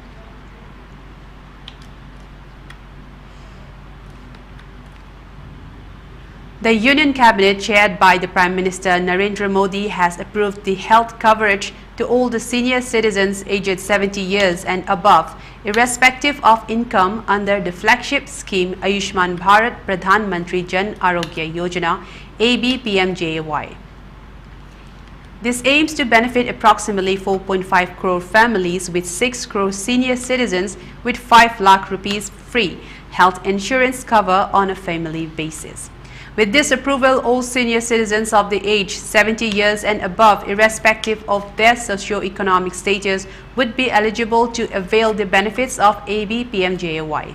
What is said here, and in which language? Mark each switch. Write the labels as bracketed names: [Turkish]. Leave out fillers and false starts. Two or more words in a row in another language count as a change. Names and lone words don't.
[English] The Union Cabinet, chaired by the Prime Minister Narendra Modi, has approved the health coverage to all the senior citizens aged 70 years and above, irrespective of income, under the flagship scheme Ayushman Bharat Pradhan Mantri Jan Arogya Yojana (ABPMJAY). This aims to benefit approximately 4.5 crore families with 6 crore senior citizens with 5 lakh rupees free health insurance cover on a family basis. With this approval, all senior citizens of the age 70 years and above, irrespective of their socio-economic status, would be eligible to avail the benefits of ABPMJAY.